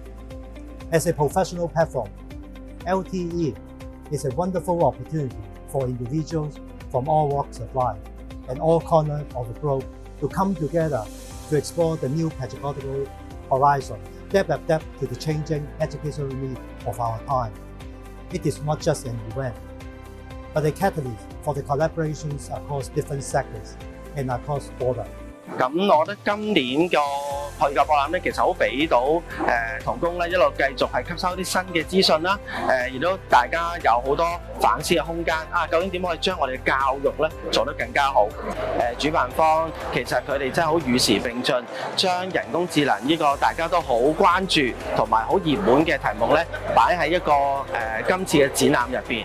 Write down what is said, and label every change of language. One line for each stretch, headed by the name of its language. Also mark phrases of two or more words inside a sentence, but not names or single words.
English: As a professional platform, LTE is a wonderful opportunity for individuals from all walks of life and all corners of the globe to come together to explore the new pedagogical horizon that adapt to the changing educational needs of our time. It is not just an event, but a catalyst for the collaborations across different sectors and across borders.
Cantonese: 咁我覺得今年個學與教博覽咧，其實好俾到同工咧一路繼續係吸收啲新嘅資訊啦，亦都大家有好多反思嘅空間啊！究竟點可以將我哋嘅教育咧做得更加好？主辦方其實佢哋真係好與時並進，將人工智能呢個大家都好關注同埋好熱門嘅題目咧，擺喺一個今次嘅展覽入邊。